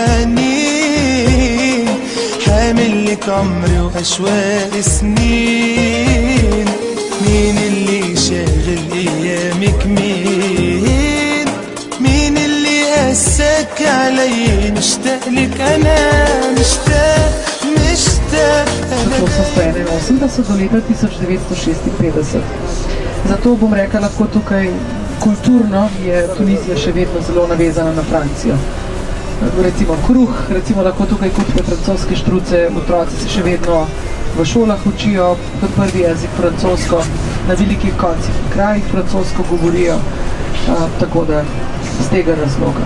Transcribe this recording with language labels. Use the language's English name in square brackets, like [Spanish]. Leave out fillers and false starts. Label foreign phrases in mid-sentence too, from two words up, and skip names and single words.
[Arabic] حنين حامل لك عمري وأشواق سنين مين اللي شاغل ايامك مين اللي قاساك علي مشتاق لك انا مشتاق [Slovenian] To so 181 do leta 1956. Zato bom rekla, lahko tukaj kulturno je Tunizija še vedno zelo navezana na Francijo. Recimo kruh, recimo lahko tukaj kupite francoske štruce, otroci se še vedno v šolah učijo kot prvi jezik francosko, na velikih koncih krajih francosko govorijo, tako da z tega razloga.